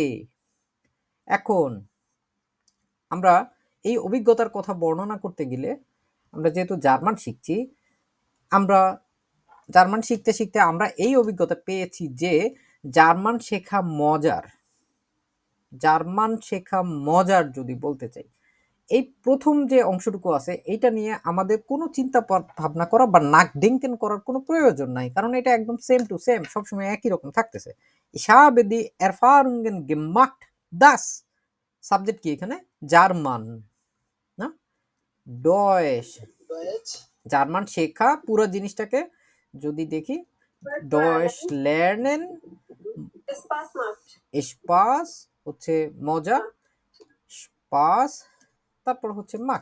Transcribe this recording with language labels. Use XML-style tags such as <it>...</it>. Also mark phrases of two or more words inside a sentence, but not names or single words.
<bn>এখন আমরা এই অভিজ্ঞতার কথা বর্ণনা করতে গেলে আমরা যেহেতু জার্মান শিখছি, আমরা জার্মান শিখতে শিখতে আমরা এই অভিজ্ঞতা পেয়েছি যে জার্মান শেখা মজার। জার্মান শেখা মজার যদি বলতে চাই, এই প্রথম যে অংশটুকু আছে এইটা নিয়ে আমাদের কোনো চিন্তা ভাবনা করা বা নাক ডেঙ্কেন করার কোনো প্রয়োজন নাই, কারণ এটা একদম</bn> <en>same to same</en> <bn>সবসময় একই রকম থাকতেছে।</bn> <de>Ich habe die Erfahrungen gemacht, das</de> <bn>সাবজেক্ট কি এখানে জার্মান না ডয়েশ, জার্মান শেখা পুরো জিনিসটাকে যদি দেখি</bn> <de>Deutsch lernen,</de> <bn>স্পাস হচ্ছে মজা, স্পাস তারপর হচ্ছে মাঠ।</bn>